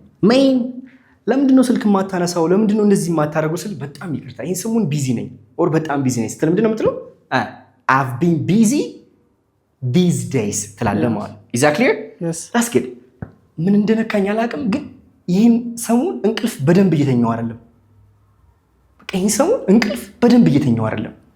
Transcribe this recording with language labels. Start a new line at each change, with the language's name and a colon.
Amharic: main ለምንድን ነው ስልክ ማታነሳው? ለምንድን ነው እንደዚህ ማታረጉ ስል በጣም ይቅርታ ይሄን ሰሞን ቢዚ ነኝ or በጣም ቢዚ ነኝ ስትል ምንድን ነው የምትለው?
English: I've been busy these days
Amharic: ትላለህ ማለት ነው።
English: is that clear? yes that's good።
Amharic: ምን እንደነካኝ አላውቅም ግን ይሄን ሰሞን እንቅልፍ በደንብ እየተኛው አይደለም። በቃ ይሄን ሰሞን እንቅልፍ በደንብ እየተኛው አይደለም።